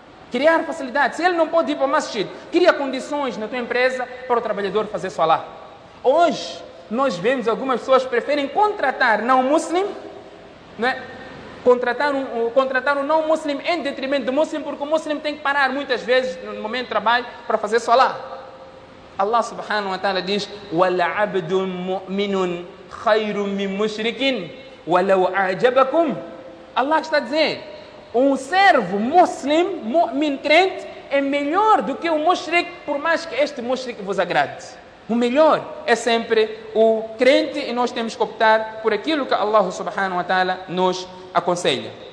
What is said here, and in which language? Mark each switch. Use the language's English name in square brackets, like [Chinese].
[Portuguese] Criar facilidades. Se ele não pode ir para o masjid, cria condições na tua empresa para o trabalhador fazer salah. Hoje, nós vemos algumas pessoas que preferem contratar não-muslim, né? Contratar um não-muslim em detrimento do muslim, porque o muslim tem que parar muitas vezes no momento de trabalho para fazer salah. [Arabic] Allah subhanahu wa ta'ala [Portuguese] diz: [Arabic] وَلَعَبْدٌ مُؤْمِنٌ خَيْرٌ مِّن مُشْرِكٍ وَلَوْ أَعْجَبَكُمْ. [Portuguese] Allah está a dizer, um servo muslim, mu'min, crente, é melhor do que o mushrik, por mais que este mushrik vos agrade. O melhor é sempre o crente e nós temos que optar por aquilo que Allah subhanahu wa ta'ala nos aconselha.